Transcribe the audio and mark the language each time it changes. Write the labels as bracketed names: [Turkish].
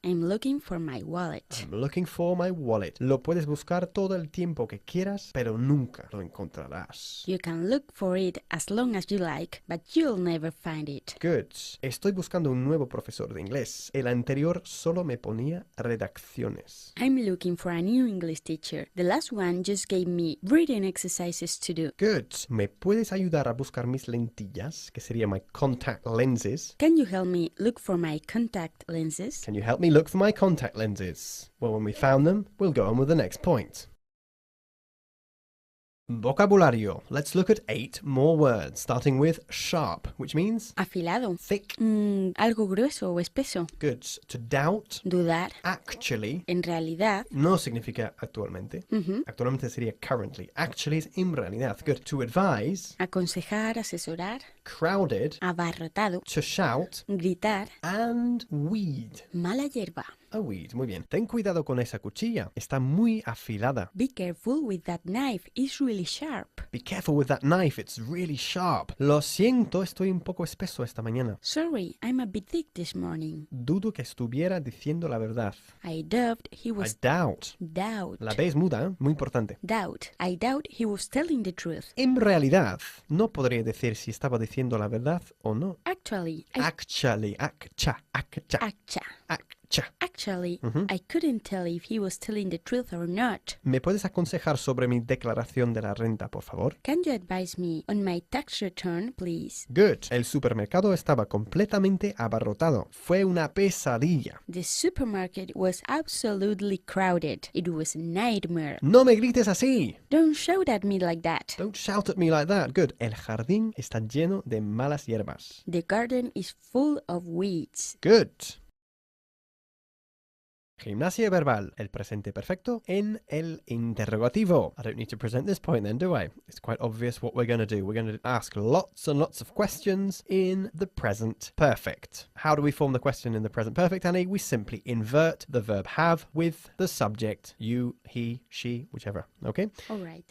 [English] I'm looking for my wallet. I'm looking for my wallet. [Spanish] Lo puedes buscar todo el tiempo que quieras, pero nunca lo encontrarás. [English] You can look for it as long as you like, but you'll never find it. Good. [Spanish] Estoy buscando un nuevo profesor de inglés. El anterior solo me ponía redacciones. [English] I'm looking for a new English teacher. The last one just gave me reading exercises to do. Good. [Spanish] ¿Me puedes ayudar a buscar mis lentillas? Que sería [English] my contact lenses. Can you help me look for my contact lenses? Can you help me look for my contact lenses? Well, when we found them, we'll go on with the next point. Vocabulario. Let's look at 8 more words, starting with sharp, which means [Spanish] Afilado. [English] thick. [Spanish] Algo grueso o espeso. [English] Good. To doubt, [Spanish] Dudar. [English] actually, [Spanish] En realidad. no significa actualmente. Actualmente sería currently. Actually es en realidad. [English] Good. To advise, [Spanish] Aconsejar, asesorar. [English] crowded, [Spanish] Abarrotado. [English] to shout, [Spanish] Gritar. [English] and weed. [Spanish] Mala hierba. [English] A weed, [Spanish] muy bien. Ten cuidado con esa cuchilla. Está muy afilada. [English] Be careful with that knife. It's really sharp. Be careful with that knife. It's really sharp. [Spanish] Lo siento, estoy un poco espeso esta mañana. [English] Sorry, I'm a bit thick this morning. [Spanish] Dudo que estuviera diciendo la verdad. [English] I doubt he I was... doubt. Doubt. [Spanish] La B es muda, ¿eh? Muy importante. [English] Doubt. I doubt he was telling the truth. [Spanish] En realidad, no podría decir si estaba diciendo la verdad o no. [English] Actually, Actually, Actually, I couldn't tell if he was telling the truth or not. [Spanish] ¿Me puedes aconsejar sobre mi declaración de la renta, por favor? [English] Can you advise me on my tax return, please? Good. [Spanish] El supermercado estaba completamente abarrotado. Fue una pesadilla. [English] The supermarket was absolutely crowded. It was a nightmare. [Spanish] No me grites así. [English] Don't shout at me like that. Don't shout at me like that. Good. [Spanish] El jardín está lleno de malas hierbas. [English] The garden is full of weeds. Good. [Spanish] Gimnasia verbal. El presente perfecto en el interrogativo. [English] I don't need to present this point then, do I? It's quite obvious what we're going to do. We're going to ask lots and lots of questions in the present perfect. How do we form the question in the present perfect, Annie? We simply invert the verb have with the subject, you, he, she, whichever. Okay? All right.